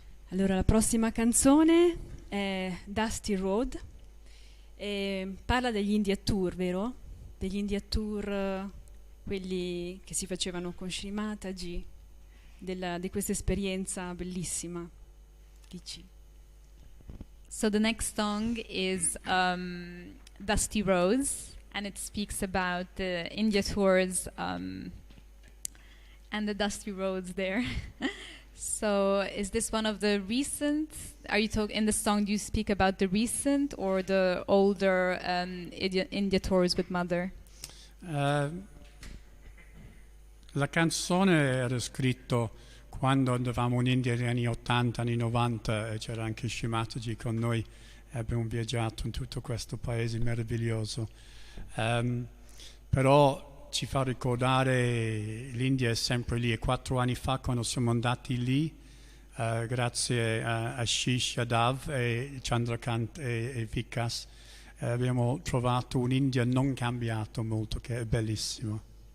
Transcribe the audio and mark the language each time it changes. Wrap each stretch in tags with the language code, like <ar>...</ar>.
<it>Allora, la prossima canzone è Dusty Road e parla degli India Tour, vero? Degli India Tour, quelli che si facevano con Sri Mataji, di questa esperienza bellissima. Dici.</it> <en>So the next song is Dusty Roads, and it speaks about the India tours and the dusty roads there. So is this one of the recent, are you talking, in the song do you speak about the recent or the older India tours with Mother?</en> <it>La canzone era scritto quando andavamo in India negli anni 80, anni 90 e c'era anche Mataji con noi e abbiamo viaggiato in tutto questo paese meraviglioso. Però ci fa ricordare l'India è sempre lì e 4 anni fa quando siamo andati lì grazie a Shish, Yadav e Chandrakant e Vikas abbiamo trovato un'India non cambiato molto che è bellissimo.</it>